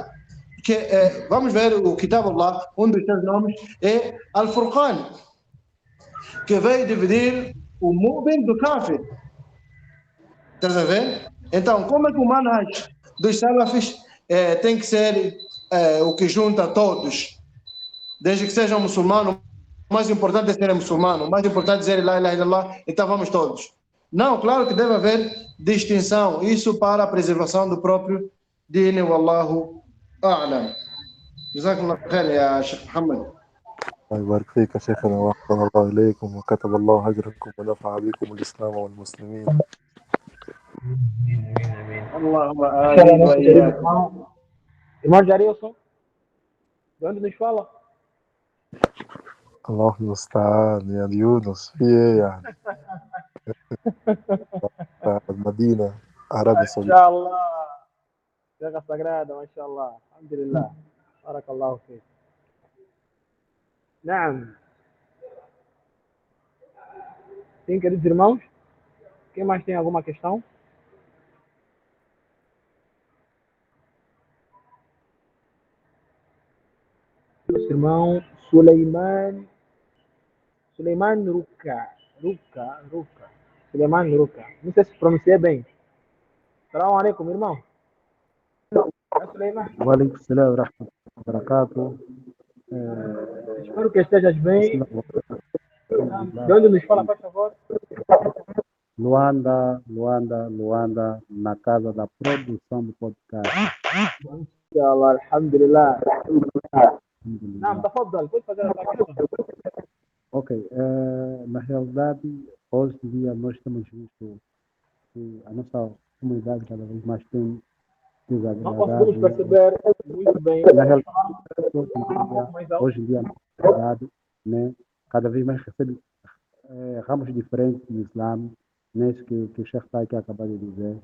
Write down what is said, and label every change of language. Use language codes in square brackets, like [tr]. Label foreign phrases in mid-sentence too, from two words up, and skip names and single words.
[pt] Vamos ver o [ar] كتاب الله, [pt] um dos seus nomes é Al-Furqan, que veio dividir o mu'min do kafir. Estás a ver? Então, como é que o manhaj dos salafis tem que ser o que junta todos, desde que sejam muçulmanos? O mais importante é ser muçulmano, o mais importante é dizer [ar] لا إله إلا الله, [pt] então vamos todos. Não, claro que deve haver distinção, isso para a preservação do próprio din, [ar] والله أعلم. جزاكم الله خير يا شيخ محمد. الله يبارك فيك يا شيخنا وأحسن الله إليكم وكتب الله أجركم ونفع بكم الإسلام والمسلمين. Allahumma [pt] Fala, [ar] آمين و [pt] nosso querido iyyakum. irmão Jarilson, de onde nos fala? [ar] الله المستعان يعني يونس في ايه يعني المدينة عربي صديق Mashallah. [pt] Terra Sagrada, [ar] ما شاء الله. الحمد لله. بارك الله فيك. نعم. [pt] Sim, queridos irmãos, quem mais tem alguma questão? Nosso irmão Suleiman Ruka. Suleiman Ruka. Não sei se pronunciei bem. [ar] سلام عليكم, [pt] irmão. É Suleiman. [ar] وعليكم السلام ورحمة الله وبركاته. [pt] Espero que estejas bem. De onde nos fala, por favor? Luanda, na casa da produção do podcast. [ar] إن شاء الله، الحمد لله. Naam, Alhamdulillah. tafadhal, [pt] pode fazer a sua questão. Ok, na realidade, hoje em dia nós temos visto que a nossa comunidade cada vez mais tem Não conseguimos desagradado. perceber muito bem. Na realidade, Mais alto. hoje em dia, a nossa comunidade, né, cada vez mais recebe ramos diferentes do Islã, né, isso que o Sheikh está aqui acabou de dizer.